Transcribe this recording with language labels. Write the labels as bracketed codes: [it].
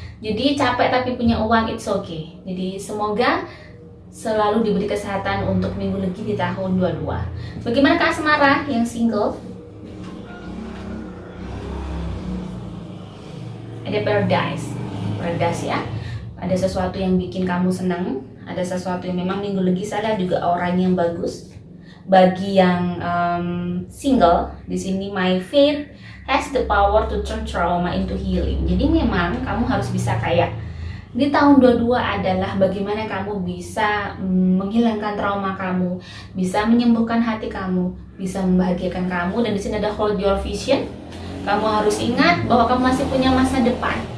[id] Jadi capek tapi punya uang, [en] it's okay. [id] Jadi semoga selalu diberi kesehatan untuk minggu legi di tahun 22. Bagaimana Kak Asmara yang single? Ada paradise ya. Ada sesuatu yang bikin kamu senang, ada sesuatu yang memang minggu legi saya juga orang yang bagus. Bagi yang single, di sini [en] my faith has the power to turn trauma into healing. [id] Jadi memang kamu harus bisa kayak di tahun 22 adalah bagaimana kamu bisa menghilangkan trauma kamu, bisa menyembuhkan hati kamu, bisa membahagiakan kamu. Dan di sini ada [en] hold your vision. [id] Kamu harus ingat bahwa kamu masih punya masa depan.